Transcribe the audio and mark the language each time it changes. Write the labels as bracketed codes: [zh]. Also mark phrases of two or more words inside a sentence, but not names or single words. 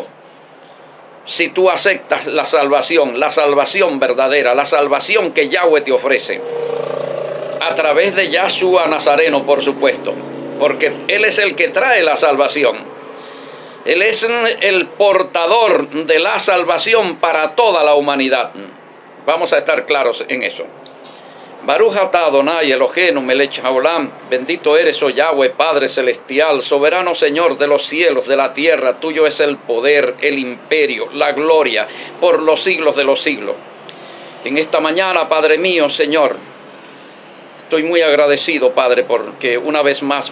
[es] Si tú aceptas la salvación verdadera, la salvación que Yahweh te ofrece, a través de Yahshua Nazareno, por supuesto, porque Él es el que trae la salvación. Él es el portador de la salvación para toda la humanidad. Vamos a estar claros en eso. [he] ברוך אתה אדוני אלוהינו מלך העולם, [es] bendito eres, oh Yahweh, Padre Celestial, soberano Señor de los cielos, de la tierra, tuyo es el poder, el imperio, la gloria, por los siglos de los siglos. En esta mañana, Padre mío, Señor, estoy muy agradecido, Padre, porque una vez más